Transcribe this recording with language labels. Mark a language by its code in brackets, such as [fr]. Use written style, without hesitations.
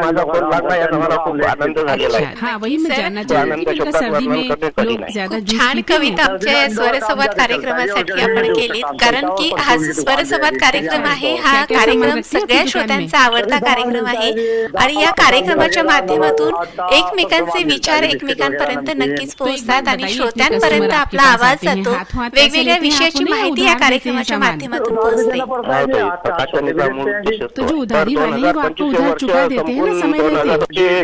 [mr] माझा फोन लागला याचा मला खूप आनंद झालेला आहे. [hi] हाँ, वही मैं जानना चाहती थी. सर्दी में लोग ज्यादा जूस [mr] छान कविता आमच्या स्वर संवाद कार्यक्रमासाठी आपण केलीत, कारण की हा स्वर संवाद कार्यक्रम आहे, हा कार्यक्रम सगळ्या श्रोत्यांचा आवडता कार्यक्रम आहे आणि या कार्यक्रमाच्या माध्यमातून एकमेकांचे विचार एकमेकांपर्यंत नक्कीच पोहोचतात आणि श्रोत्यांपर्यंत आपला आवाज जातो. वेगवेगळ्या विषयाची माहिती या कार्यक्रमाच्या माध्यमातून पोहोचते. [hi] तो जो उधारी वाले हैं वो आपको उधार चुका देते हैं ना समय रहते.